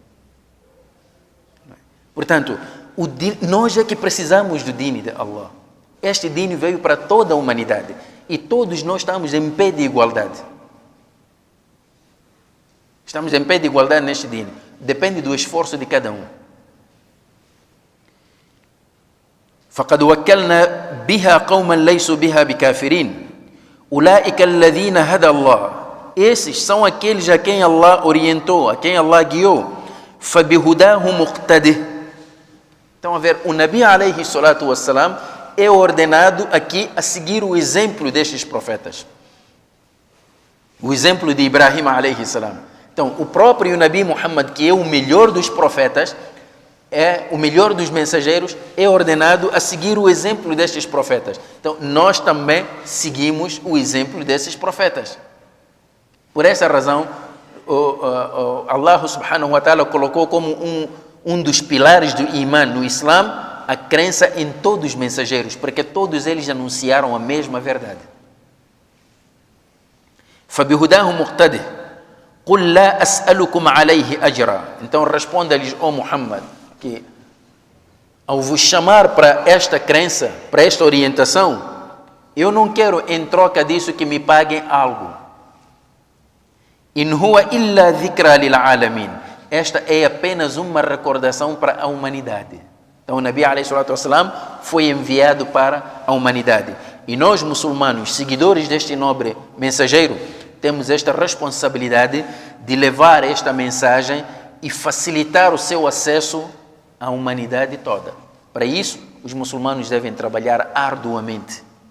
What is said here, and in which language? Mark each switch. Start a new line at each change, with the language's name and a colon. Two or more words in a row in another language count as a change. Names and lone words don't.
Portuguese: Portanto, nós é que precisamos do din de Allah. Este din veio para toda a humanidade. E todos nós estamos em pé de igualdade. Estamos em pé de igualdade neste din. Depende do esforço de cada um.
Arabic: فَقَدْ وَكَّلْنَا بِهَا قَوْمًا لَيْسُوا بِهَا بِكَافِرِينَ أُولَٰئِكَ الَّذِينَ هَدَى اللَّهُ.
Portuguese: Esses são aqueles a quem Allah orientou, a quem Allah guiou.
Arabic: فَبِهُدَاهُ مُقْتَدِهِ.
Portuguese: Então, a ver, o Nabi
Arabic: عليه الصلاة والسلام
Portuguese: é ordenado aqui a seguir o exemplo destes profetas. O exemplo de Ibrahim
Arabic: عليه السلام.
Portuguese: Então, o próprio Nabi Muhammad, que é o melhor dos profetas, é o melhor dos mensageiros, é ordenado a seguir o exemplo destes profetas. Então, nós também seguimos o exemplo desses profetas. Por essa razão, Allah
Arabic: سبحانه وتعالى
Portuguese: colocou como um dos pilares do iman no Islã a crença em todos os mensageiros, porque todos eles anunciaram a mesma verdade.
Arabic: فَبِهُدَاهُ مُقْتَدِهِ قُلْ لَا أَسْأَلُكُمْ عَلَيْهِ أَجْرًا.
Portuguese: Então responda-lhes, ó Muhammad, que ao vos chamar para esta crença, para esta orientação, eu não quero em troca disso que me paguem algo.
Arabic: إِنْ هُوَ إِلَّا ذِكْرَى لِلْعَالَمِينَ.
Portuguese: Esta é apenas uma recordação para a humanidade. Então o Nabi
Arabic: عليه الصلاة والسلام
Portuguese: foi enviado para a humanidade. E nós muçulmanos, seguidores deste nobre mensageiro, temos esta responsabilidade de levar esta mensagem e facilitar o seu acesso à humanidade toda. Para isso, os muçulmanos devem trabalhar arduamente.